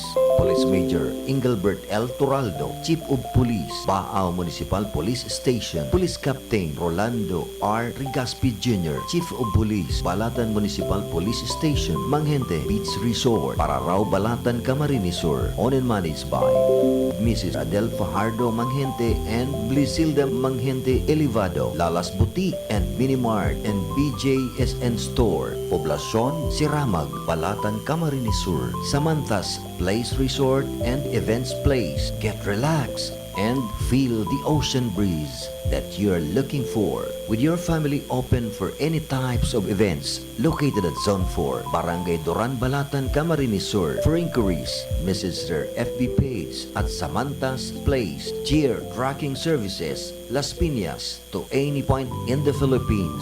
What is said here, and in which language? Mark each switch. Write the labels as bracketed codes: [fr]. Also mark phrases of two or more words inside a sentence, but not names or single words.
[en] Police Major Engelbert L. Turaldo, Chief of Police, Baao Municipal Police Station. Police Captain Rolando R. Rigaspi Jr., Chief of Police, Balatan Municipal Police Station, Manghente Beach Resort, Pararao, Balatan, Camarines Sur. Owned and managed by Mrs. Adel Fajardo Manghente and Blisilda Manghente Elevado, Lalas Boutique and Minimart and BJSN Store, Poblacion, Siramag, Balatan, Camarines Sur. Samantas Place Resort and Events Place. Get relaxed and feel the ocean breeze that you're looking for. With your family open for any types of events, located at Zone 4, Barangay Duran, Balatan, Camarines Sur. For inquiries, message their FB page at Samantas Place, Gear Tracking Services, Las Piñas, to any point in the Philippines.